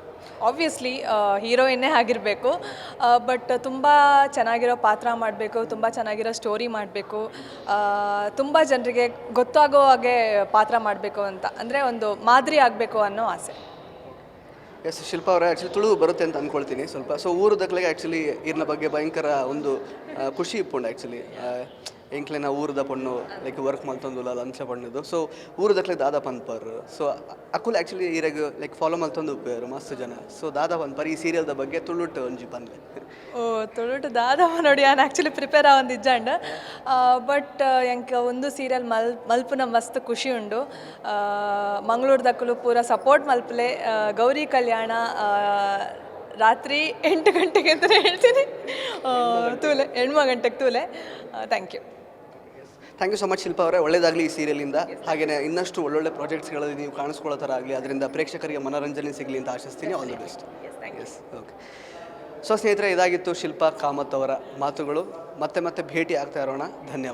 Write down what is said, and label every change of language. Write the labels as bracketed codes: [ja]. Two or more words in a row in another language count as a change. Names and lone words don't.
[kn] ಆಬ್ವಿಯಸ್ಲಿ ಹೀರೋಯಿನ್ನೇ ಆಗಿರಬೇಕು, ಬಟ್ ತುಂಬ ಚೆನ್ನಾಗಿರೋ ಪಾತ್ರ ಮಾಡಬೇಕು, ತುಂಬ ಚೆನ್ನಾಗಿರೋ ಸ್ಟೋರಿ ಮಾಡಬೇಕು, ತುಂಬ ಜನರಿಗೆ ಗೊತ್ತಾಗೋ ಹಾಗೆ ಪಾತ್ರ ಮಾಡಬೇಕು ಅಂತ, ಅಂದರೆ ಒಂದು ಮಾದರಿ ಆಗಬೇಕು ಅನ್ನೋ ಆಸೆ. ಎಸ್, ಶಿಲ್ಪಾ ಅವರೇ ಆ್ಯಕ್ಚುಲಿ ತುಳು ಬರುತ್ತೆ ಅಂತ ಅಂದ್ಕೊಳ್ತೀನಿ ಸ್ವಲ್ಪ. [tcy] ಸೊ ಊರು ದಕ್ಲೆಗೆ ಆ್ಯಕ್ಚುಲಿ ಇರ್ನ ಬಗ್ಗೆ ಭಯಂಕರ ಒಂದು ಖುಷಿ ಇಪ್ಪುಂಡು ಆ್ಯಕ್ಚುಲಿ. ಎಂಕ್ಲೆ ನಾ ಊರದ ಪಣ್ಣು [en] like work [tcy] ಮಲ್ತೊಂದುಲ್ಲ ಲಂಚ ಪಣ್ಣದು. ಸೊ ಊರು ದಕ್ಲೆ ದಾದಾ ಪನ್ಪರ್. ಸೊ ಅಕುಲ್ ಆ್ಯಕ್ಚುಲಿ ಈರಾಗ ಲೈಕ್ ಫಾಲೋ ಮಲ್ತೊಂದು ಉಪ್ಪೇರು ಮಸ್ತ್ ಜನ. ಸೊ ದಾದಾ ಪನ್ಪರ್ ಈ ಸೀರಿಯಲ್ದ ಬಗ್ಗೆ ತುಳುಟ್ಟು ಒಂಜಿ ಪನ್ಲೆ. ಓ, ತುಳುಟು ದಾದವ ನೋಡಿ ನಾನು ಆ್ಯಕ್ಚುಲಿ ಪ್ರಿಪೇರ್ ಆಗೊಂದು ಇಜ್ಜಂಡು, ಬಟ್ ಎಂಕ ಒಂದು ಸೀರಿಯಲ್ ಮಲ್ಪುನ ಮಸ್ತ್ ಖುಷಿ ಉಂಡು. ಮಂಗಳೂರ್ದಕ್ಕಲು ಪೂರ ಸಪೋರ್ಟ್ ಮಲ್ಪಲೆ. [kn] ಗೌರಿ ಕಲ್ಯಾಣ ರಾತ್ರಿ 8 ಗಂಟೆಗೆ ಅಂತಲೇ ಹೇಳ್ತೀನಿ. [tcy] ತೂಲೆ 8 ಗಂಟೆಗೆ ತೂಲೆ. [en] thank you so much [kn] ಶಿಲ್ಪಾ ಅವರೇ. ಒಳ್ಳೆಯದಾಗಲಿ ಈ ಸೀರಿಯಲಿಂದ. ಹಾಗೆಯೇ ಇನ್ನಷ್ಟು ಒಳ್ಳೊಳ್ಳೆ ಪ್ರಾಜೆಕ್ಟ್ಸ್ಗಳಲ್ಲಿ ನೀವು ಕಾಣಿಸ್ಕೊಳ್ಳೋ ಥರ ಆಗಲಿ, ಅದರಿಂದ ಪ್ರೇಕ್ಷಕರಿಗೆ ಮನೋರಂಜನೆ ಸಿಗಲಿ ಅಂತ ಆಶಿಸ್ತೀನಿ. [en] All the best. Yes, okay. [kn] ಸೊ ಸ್ನೇಹಿತರೆ, ಇದಾಗಿತ್ತು ಶಿಲ್ಪಾ ಕಾಮತ್ ಅವರ ಮಾತುಗಳು. ಮತ್ತೆ ಭೇಟಿ ಆಗ್ತಾ ಇರೋಣ. ಧನ್ಯವಾದ.